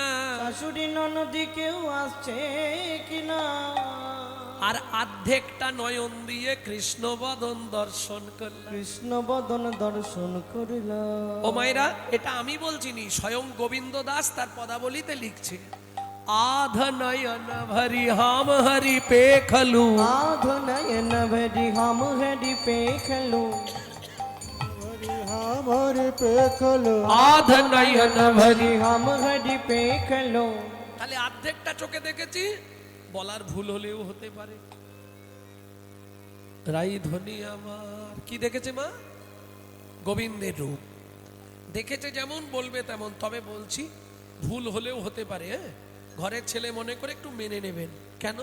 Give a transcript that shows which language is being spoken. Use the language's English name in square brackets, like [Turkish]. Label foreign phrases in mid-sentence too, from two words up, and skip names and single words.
[Bangla] শাশুড়ি ননদি কেউ আসছে কিনা। আর অর্ধেকটা নয়ন দিয়ে কৃষ্ণ বদন দর্শন করলাম। কৃষ্ণ বদন দর্শন করিলাম। ও মায়েরা, এটা আমি বলছিনি, স্বয়ং গোবিন্দ দাস তার পদাবলিতে লিখছে। [Maithili] आध नयन भरी हम हरि पेखलू, आध नयन भरी हम हरि पेखलू, हमारे पेखलू, आध नयन भरी हम हरि पेखलू। [Bangla] তাহলে অর্ধেকটা চোখে দেখেছি, বলার ভুল হলেও হতে পারে। রাই ধ্বনি আমার কি দেখেছে মা? গোবিন্দের রূপ দেখেছে, যেমন বলবে তেমন। তবে বলছি ভুল হলেও হতে পারে। ঘরের ছেলে মনে করে একটু মেনে নেবেন। কেন?